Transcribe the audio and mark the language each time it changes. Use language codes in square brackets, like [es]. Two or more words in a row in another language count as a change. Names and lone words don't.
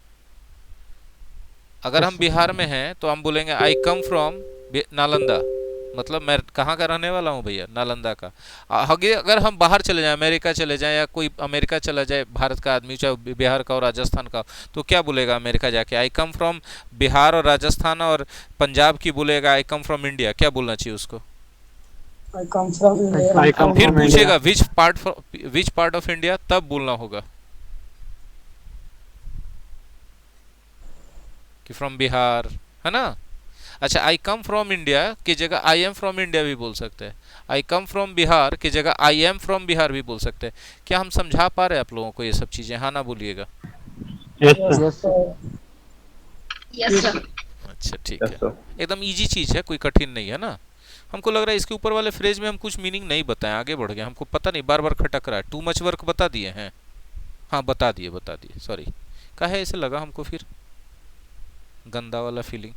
[hi] अगर हम बिहार में हैं तो हम बोलेंगे [en] I come from Nalanda, [hi] मतलब मैं कहाँ का रहने वाला हूँ भैया? नालंदा का. अगर हम बाहर चले जाएं, अमेरिका चले जाएं, या कोई अमेरिका चला जाए भारत का आदमी, चाहे बिहार का और राजस्थान का, तो क्या बोलेगा अमेरिका जाके? [en] I come from Bihar. [hi] और राजस्थान और पंजाब की बोलेगा [en] I come from India. [hi] क्या बोलना चाहिए उसको? [en] I come from India. I come [hi] फिर [en] from [hi] पूछेगा [en] India. which part of India, [hi] तब बोलना होगा कि [en] from Bihar, [hi] है ना. अच्छा, [en] I come from India [hi] की जगह [en] I am from India [hi] भी बोल सकते हैं। [en] I come from Bihar [hi] की जगह [en] I am from Bihar [hi] भी बोल सकते हैं। क्या हम समझा पा रहे हैं आप लोगों को ये सब चीजें? हाँ ना बोलिएगा। [en] Yes, sir. Yes, sir. Yes, sir. [hi] अच्छा ठीक [en] Yes, [hi] है, [en] sir. [hi] एकदम इजी चीज है, कोई कठिन नहीं है ना। हमको लग रहा है इसके ऊपर वाले फ्रेज में हम कुछ मीनिंग नहीं बताएं, आगे बढ़ गए, हमको पता नहीं, बार बार खटक रहा है। [en] too much work [hi] बता दिए हैं? हाँ बता दिए, सॉरी। काहे ऐसे लगा हमको फिर गंदा वाला फीलिंग?